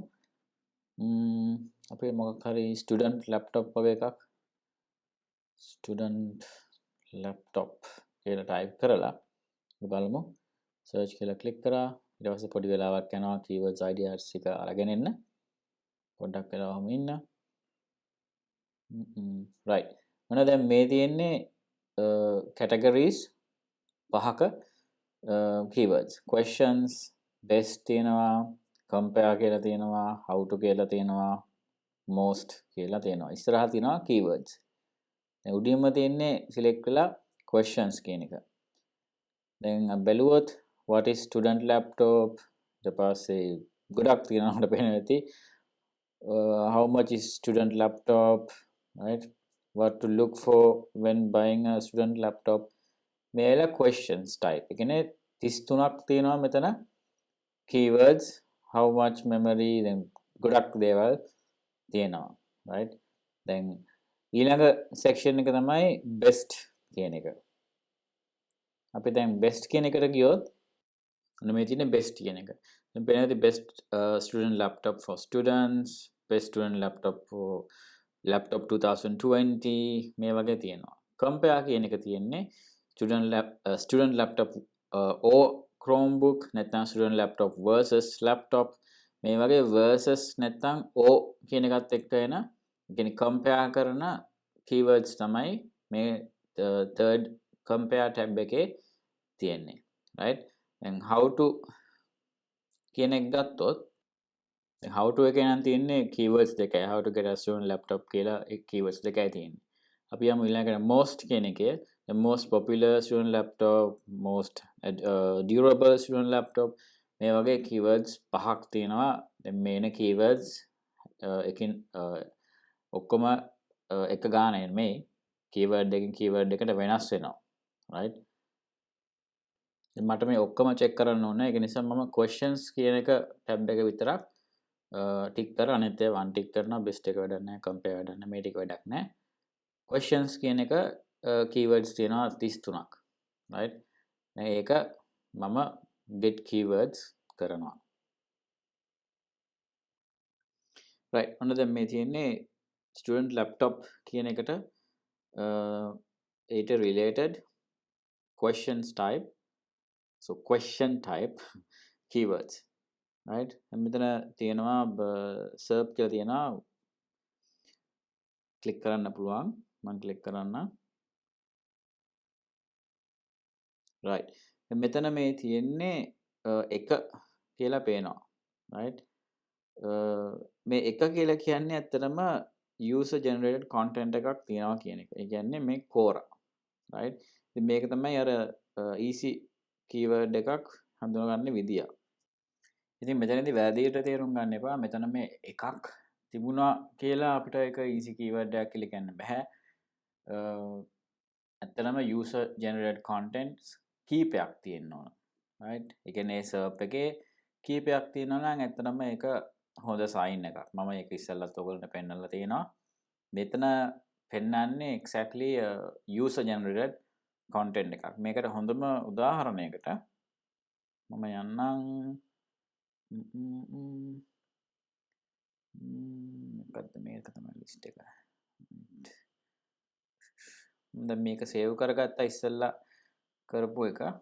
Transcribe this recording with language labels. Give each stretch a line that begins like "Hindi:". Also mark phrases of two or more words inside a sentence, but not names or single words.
Sinhala: අපි මොකක් හරි
English: student laptop
Sinhala: වගේ එකක්
English: student laptop
Sinhala: කියලා type කරලා බලමු. search කියලා click කරා. ඊට පස්සේ පොඩි වෙලාවක් යනවා
English: keywords ideas
Sinhala: එක අරගෙන එන්න. පොඩ්ඩක් වෙලා වහම ඉන්න. right. මොන දැන් මේ තියෙන්නේ categories 5ක keywords. questions, best තියෙනවා, compare කියලා තියෙනවා,
English: how to
Sinhala: කියලා තියෙනවා, most කියලා තියෙනවා. ඉස්සරහා තියෙනවා keywords. දැන් උඩින්ම තියෙන්නේ select වෙලා questions කියන එක. දැන් බැලුවොත්
English: what is student laptop,
Sinhala: ඊට පස්සේ ගොඩක් තියෙනවා අපිට පේන ඇති.
English: How much is student laptop, right? What to look for when buying a student laptop.
Sinhala: මේල questions type. ඒ කියන්නේ 33ක් තියෙනවා මෙතන keywords,
English: how much memory, then
Sinhala: ගොඩක් දේවල් තියෙනවා, right? දැන් ඊළඟ section එක තමයි best කියන එක. අපි දැන් best කියන එකට ගියොත් මේ තියෙන best කියන එක. දැන් පේනවාද
English: best student laptop for students, best student laptop for laptop 2020
Sinhala: මේ වගේ තියෙනවා. compare කියන එක තියෙන්නේ
English: student laptop or Chromebook
Sinhala: නැත්නම්
English: student laptop versus laptop
Sinhala: මේ වගේ versus නැත්නම් or කියන එකත් එක්ක එන කියන්නේ compare කරන keywords තමයි මේ
English: third compare tab
Sinhala: එකේ තියෙන්නේ,
English: right? and how to
Sinhala: කියන එක ගත්තොත්
English: how to
Sinhala: එකේ නම් තියෙන්නේ keywords දෙකයි.
English: how to get a student laptop
Sinhala: කියලා keywords දෙකයි තියෙන්නේ. අපි යමු ඊළඟට most කියන එකේ
English: the most popular student laptop, most durable student laptop
Sinhala: මේ වගේ keywords 5ක් තියෙනවා. දැන් මේන keywords එකකින් ඔක්කොම එක ගාන නෙමෙයි, keyword එකකින් keyword එකට වෙනස් වෙනවා, right? මට මේ ඔක්කොම check කරන්න ඕනේ. ඒක නිසා මම questions කියන එක tab එක විතරක් ටික් කරලා අනිත් ඒවා untick කරනවා. best එක වැඩක් නැහැ, compare වැඩක් නැහැ, මේ ටික වැඩක් නැහැ. questions කියන එක keywords තියෙනවා 33ක්, right? ඒක මම
English: get keywords
Sinhala: කරනවා, right? ඔන්න දැන් මේ තියෙන්නේ
English: student laptop
Sinhala: කියන එකට ඊට related questions type,
English: so question type keywords, right?
Sinhala: මෙතන තියෙනවා search කියලා තියෙනවා, click කරන්න පුළුවන්. මම click කරන්න, right? මෙතන මේ තියෙන්නේ එක කියලා පේනවා, right? මේ එක කියලා කියන්නේ ඇත්තටම
English: user generated content
Sinhala: එකක් තියෙනවා කියන එක. ඒ කියන්නේ මේ Quora, right? ඉතින් මේක තමයි අර
English: easy keyword
Sinhala: එකක් හඳුනගන්න විදිය. ඉතින් මෙතනදී වැරදියට තේරුම් ගන්න එපා. මෙතන මේ එකක් තිබුණා කියලා අපිට ඒක
English: easy keyword
Sinhala: එකක් කියලා කියන්න බෑ. ඇත්තටම
English: user generated contents
Sinhala: කීපයක් තියෙන්න ඕන, right? ඒ කියන්නේ SERP එකේ කීපයක් තියෙනවා නම් ඇත්තටම ඒක හොඳ sign එකක්. මම ඒක ඉස්සෙල්ලත් ඔයගොල්ලන්ට පෙන්නලා තියෙනවා. මෙතන පෙන්නන්නේ
English: exactly user generated content
Sinhala: එකක්. මේකට හොඳම උදාහරණයකට මම යන්නම් මොකද්ද මේක තමයි list එක. දැන් මේක save කරගත්තා ඉස්සෙල්ලා කරපු එක.